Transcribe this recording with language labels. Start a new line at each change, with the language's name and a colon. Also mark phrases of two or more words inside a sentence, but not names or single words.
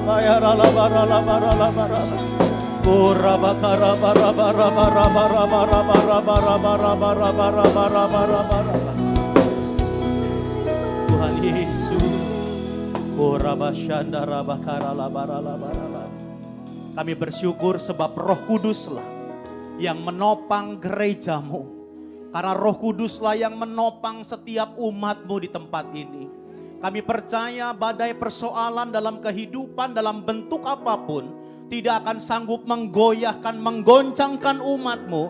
Indonesian: bayara la bara la bara la bara la Kurabakara bara bara bara bara bara bara bara bara bara bara bara bara bara Tuhan Yesus. Kurabashandara bakara la bara la bara la. Kami bersyukur sebab Roh Kuduslah yang menopang gerejamu. Karena Roh Kuduslah yang menopang setiap umatmu di tempat ini. Kami percaya badai persoalan dalam kehidupan dalam bentuk apapun tidak akan sanggup menggoyahkan, menggoncangkan umatmu.